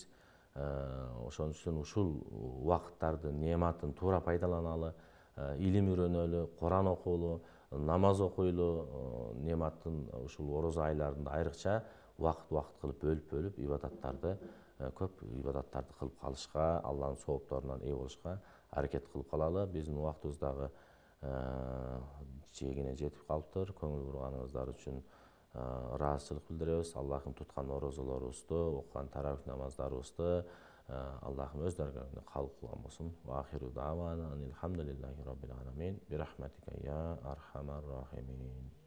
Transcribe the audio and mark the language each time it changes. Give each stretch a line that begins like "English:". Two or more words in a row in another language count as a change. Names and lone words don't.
Kyrgyz: Ошон үчүн ушул убакыттарды, неематын туура пайдаланалы, илим үйрөнөлү, Куран окуулу, намаз окуйлу, неематтын ушул орозо айларында айрыкча убакыт кылып бөлүп ибадаттарды, көп ибадаттарды кылып калышка, Алланын соопторунан ээ болушка аракет кылып калалы. Биздин убактыбыз дагы жегине жетип калыптыр. Көңүл бурганыңыздар үчүн ыраазычылык билдиребиз. Аллахым туткан орозолорубузду, окуган таравих намаздарыбызды Аллахым өз даргасында кабыл кылган болсун.
Arabic: وآخر دعوانا أن الحمد لله رب العالمين. برحمتك يا أرحم الراحمين.